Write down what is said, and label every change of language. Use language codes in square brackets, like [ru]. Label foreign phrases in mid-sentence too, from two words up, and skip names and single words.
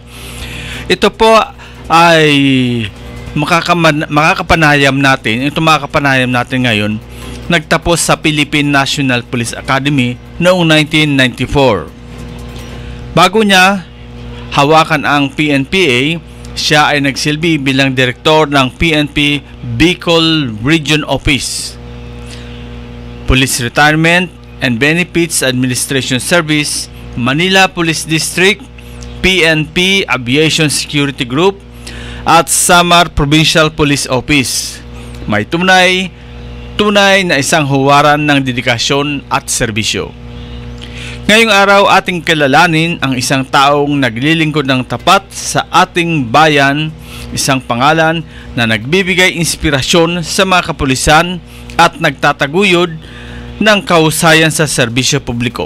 [tl] Ito po ay makakapanayam natin. Ito makakapanayam natin ngayon, nagtapos sa Philippine National Police Academy noong 1994. Bago niya hawakan ang PNPA, siya ay nagsilbi bilang direktor ng PNP Bicol Region Office, Police Retirement and Benefits Administration Service, Manila Police District, PNP Aviation Security Group, at Samar Provincial Police Office. May tunay na isang huwaran ng dedikasyon at serbisyo. Ngayong araw ating kilalanin ang isang taong naglilingkod ng tapat sa ating bayan, isang pangalan na nagbibigay inspirasyon sa mga kapulisan at nagtataguyod ng kahusayan sa serbisyo publiko.